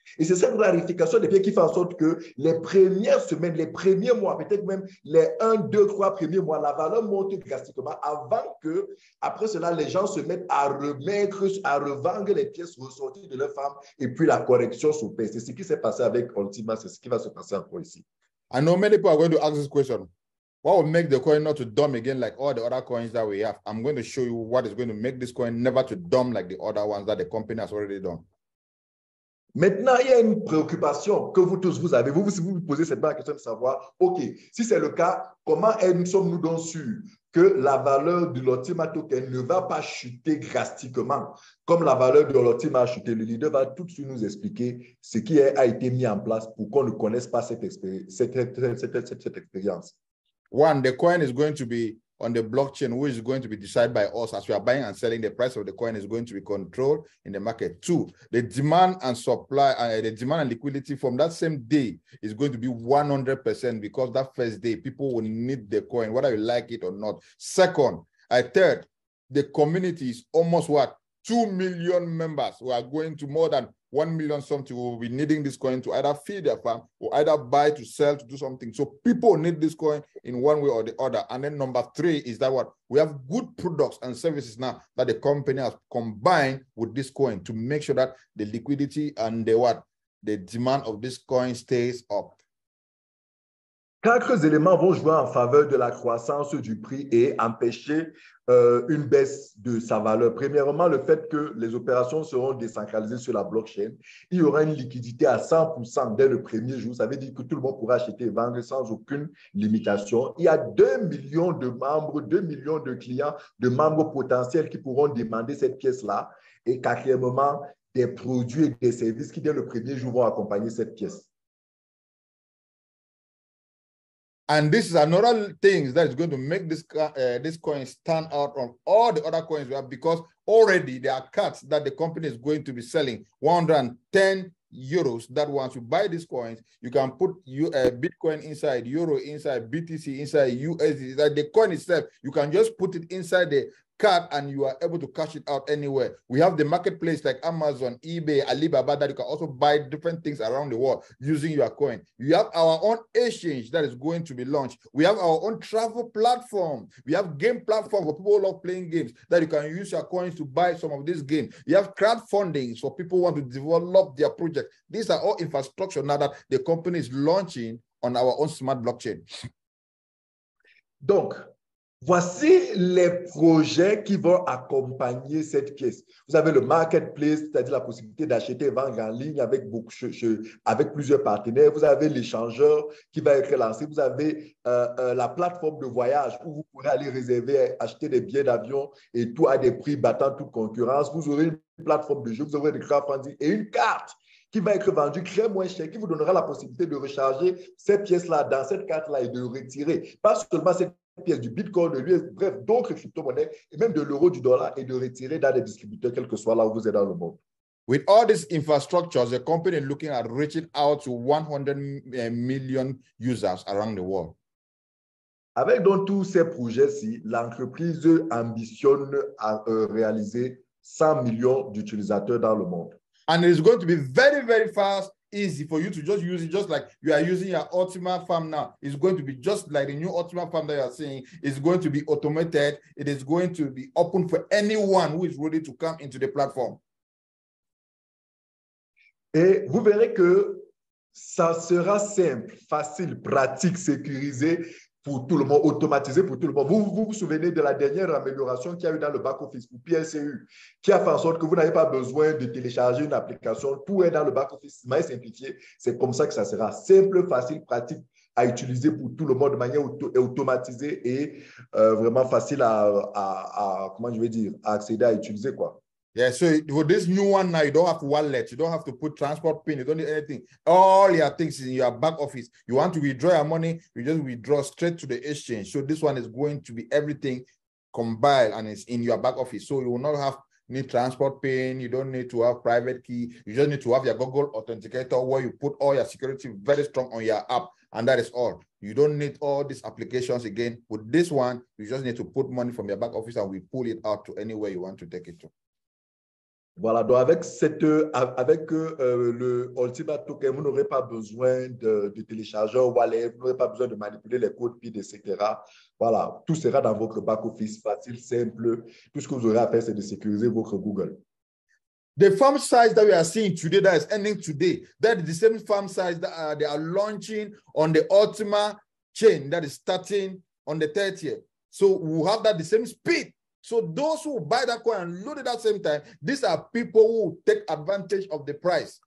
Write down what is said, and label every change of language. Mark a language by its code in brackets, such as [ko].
[fr] Et c'est cette rarification des pièces qui fait en sorte que les premières semaines, les premiers mois, peut-être même les 1, 2, 3 premiers mois, la valeur monte drastiquement avant que, après cela, les gens se mettent à revendre les pièces ressorties de leur femme et puis la correction s'opère. C'est ce qui s'est passé avec Ultima, c'est ce qui va se passer encore ici. [en] I know many people are going to ask this question. What will make the coin not to dumb again like all the other coins that we have? I'm going to show you what is going to make this coin never to dumb like the other ones that the company has already done. [fr] Maintenant, il y a une préoccupation que vous tous vous avez. Vous vous posez cette bonne question de savoir, OK, si c'est le cas, comment sommes-nous donc sûrs que la valeur de l'Ultima token ne va pas chuter drastiquement comme la valeur de l'Ultima a chuté? Le leader va tout de suite nous expliquer ce qui a été mis en place pour qu'on ne connaisse pas cette expérience. [en] One, the coin is going to be on the blockchain, which is going to be decided by us as we are buying and selling. The price of the coin is going to be controlled in the market. Two, the demand and supply, the demand and liquidity from that same day is going to be 100% because that first day, people will need the coin, whether you like it or not. Second, third, the community is almost what? 2 million members who are going to more than 1 million something will be needing this coin to either feed their farm or either buy, to sell, to do something. So people need this coin in one way or the other. And then number 3 is that what? We have good products and services now that the company has combined with this coin to make sure that the liquidity and the demand of this coin stays up. [fr] 4 éléments vont jouer en faveur de la croissance du prix et empêcher une baisse de sa valeur. Premièrement, le fait que les opérations seront décentralisées sur la blockchain. Il y aura une liquidité à 100% dès le premier jour. Ça veut dire que tout le monde pourra acheter et vendre sans aucune limitation. Il y a 2 millions de membres, 2 millions de clients, de membres potentiels qui pourront demander cette pièce-là. Et quatrièmement, des produits et des services qui dès le premier jour vont accompagner cette pièce. [en] And this is another thing that is going to make this coin stand out on all the other coins we have, because already there are cards that the company is going to be selling 110 euros. That once you buy these coins, you can put Bitcoin inside, Euro inside, BTC inside, USD inside. The coin itself, you can just put it inside the card and you are able to cash it out anywhere. We have the marketplace like Amazon, eBay, Alibaba that you can also buy different things around the world using your coin. You have our own exchange that is going to be launched. We have our own travel platform. We have game platform for people who love playing games that you can use your coins to buy some of these games. You have crowdfunding for people who want to develop their project. These are all infrastructure now that the company is launching on our own smart blockchain. [fr] Donc, voici les projets qui vont accompagner cette pièce. Vous avez le marketplace, c'est-à-dire la possibilité d'acheter et vendre en ligne avec plusieurs partenaires. Vous avez l'échangeur qui va être lancé. Vous avez la plateforme de voyage où vous pourrez aller réserver, acheter des billets d'avion et tout à des prix battant toute concurrence. Vous aurez une plateforme de jeu, vous aurez des crowdfunding et une carte qui va être vendue très moins cher, qui vous donnera la possibilité de recharger ces pièces-là dans cette carte-là et de retirer. Pas seulement cette pièce du Bitcoin, de l'US, bref, d'autres crypto-monnaies et même de l'euro, du dollar et de retirer dans les distributeurs, quel que soit là où vous êtes dans le monde. [en] With all these infrastructures, the company is looking at reaching out to 100 million users around the world. [fr] Avec donc tous ces projets-ci, l'entreprise ambitionne à réaliser 100 millions d'utilisateurs dans le monde. [en] And it's going to be very, very fast, easy for you to just use it, just like you are using your Ultima farm now. It's going to be just like the new Ultima farm that you are seeing. It's going to be automated. It is going to be open for anyone who is ready to come into the platform. [fr] Et vous verrez que ça sera simple, facile, pratique, sécurisé pour tout le monde, automatisé pour tout le monde. Vous souvenez de la dernière amélioration qu'il y a eu dans le back-office pour PLCU, qui a fait en sorte que vous n'avez pas besoin de télécharger une application. Tout est dans le back-office, mais simplifié. C'est comme ça que ça sera simple, facile, pratique à utiliser pour tout le monde de manière automatisée et vraiment facile comment je vais dire, à accéder, à utiliser, quoi. [en] Yeah, so for this new one now, you don't have wallet, you don't have to put transport pin, you don't need anything. All your things in your back office. You want to withdraw your money, you just withdraw straight to the exchange. So this one is going to be everything combined and it's in your back office. So you will not need transport pin, you don't need to have private key, you just need to have your Google Authenticator where you put all your security very strong on your app, and that is all. You don't need all these applications again. With this one, you just need to put money from your back office and we pull it out to anywhere you want to take it to. [fr] Voilà, donc avec le Ultima Token, vous n'aurez pas besoin de télécharger un wallet, vous n'aurez pas besoin de manipuler les codes PIN, etc. Voilà, tout sera dans votre back-office, facile, simple. Tout ce que vous aurez à faire, c'est de sécuriser votre Google. [en] The farm size that we are seeing today, that is ending today, that is the same farm size that they are launching on the Ultima chain that is starting on the 30th. So we'll have that the same speed. So those who buy that coin and load it at the same time, these are people who take advantage of the price.